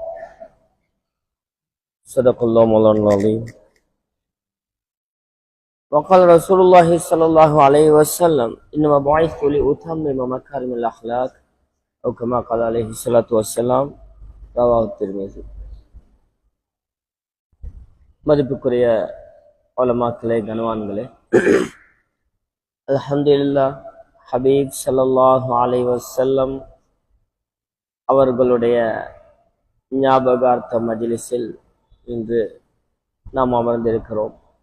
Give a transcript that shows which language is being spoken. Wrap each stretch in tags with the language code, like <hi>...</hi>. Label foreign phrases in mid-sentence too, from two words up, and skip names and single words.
<ar>صدق الله مولانا العظيم وقال رسول الله صلى الله عليه وسلم إنما بعثت لأتمم مكارم الأخلاق أو كما قال عليه الصلاة والسلام رواه الترمذي.</ar> <ta>மதிப்புக்குரிய உலமாக்களே, கனவான்களே, அல்ஹம்துலில்லாஹ் ஹபீப்</ta> <ar>صلى الله عليه وسلم</ar> <ta>அவர்களுடைய ஞாபகார்த்த மஜ்லிஸில் இன்று நாம் அமர்ந்திருக்கிறோம்.</ta>